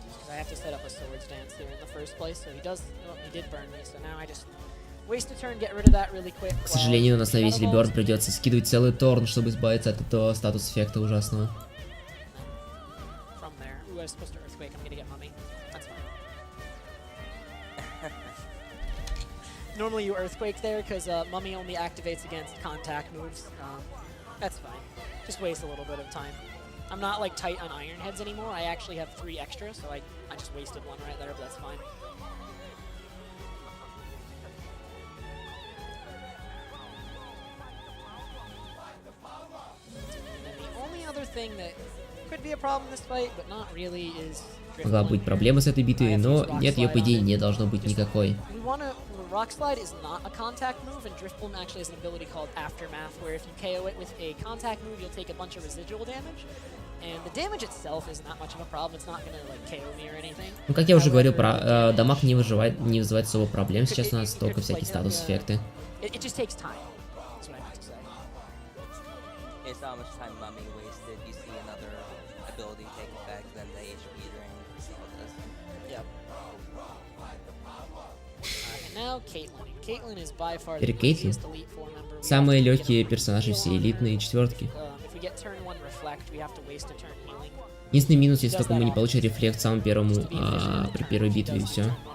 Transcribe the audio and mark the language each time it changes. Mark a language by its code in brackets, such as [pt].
[en] I have to set up a sword stance here in the first place, so he did burn me, so now I just waste a turn, get rid of that really quick. [ru] К сожалению, у нас навесили Бёрн, придется скидывать целый торн, чтобы избавиться от этого статус-эффекта ужасного. [en] From there, ooh, I was supposed to earthquake. I'm gonna get mummy. That's fine. Normally you earthquake there because mummy only activates against contact moves. That's fine. Just waste a little bit of time. I'm not like tight on Iron Heads anymore. I actually have 3 extra, so I just wasted 1 right there, but that's fine. And the only other thing that could be a problem in this fight, but not really, is [ru] Могла быть проблема с этой битвой, но нет, ее по идее не должно быть никакой. [en] Rock Slide is not a contact move, and Drift Bloom actually has an ability called Aftermath, where if you KO it with a contact move, you'll take a bunch of residual damage. And the damage itself is not much of a problem. It's not gonna like KO me or anything. [ru] Ну, как я уже говорил, про дамаг не вызывает особо проблем. Сейчас у нас только всякие статус-эффекты. [en] It just takes time. That's what I meant to say. It's not much time Mummy wasted. You see another ability take effect, then the HP drain. All this. Yep. And now Caitlyn. Caitlyn is by far the [ru] Теперь Кейтлин. [en] easiest Elite Four member. [ru] Самые легкие персонажи все элитные четвертки. [en] If we get turn 1 reflect, we have to waste a turn healing. [ru] Единственный минус, если только мы не получим рефлект в самом первом, при первой битве, и все.